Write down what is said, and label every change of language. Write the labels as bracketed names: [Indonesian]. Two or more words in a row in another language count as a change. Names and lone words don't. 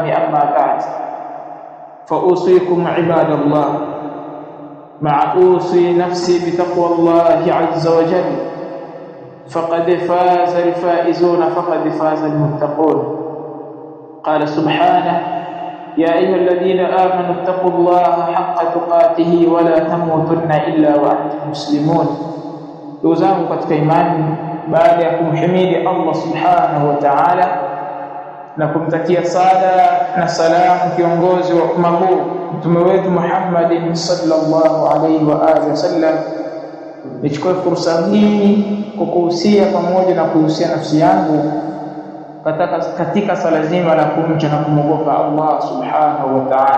[Arabic] أما بعد، فأوصيكم عباد الله مع أوصي نفسي بتقوى الله عز وجل، فقد فاز الفائزون، فقد فاز المتقون. قال سبحانه: يا أيها الذين آمنوا اتقوا الله حق تقاته ولا تموتن إلا وأنتم مسلمون. [Swahili] دوزانgu katika imani, baada ya kumhimidi Allah [Arabic] سبحانه وتعالى [Swahili] na kumtakia sala na salamu kiongozi wa umma huu mtume wetu Muhammad [Arabic] صلى الله عليه وآله وسلم, [Swahili] nichukue fursa hii kukuhusia pamoja na kuhusia nafsi yangu katika sala zima la kumcha na kumwogopa Allah [Arabic] سبحانه وتعالى.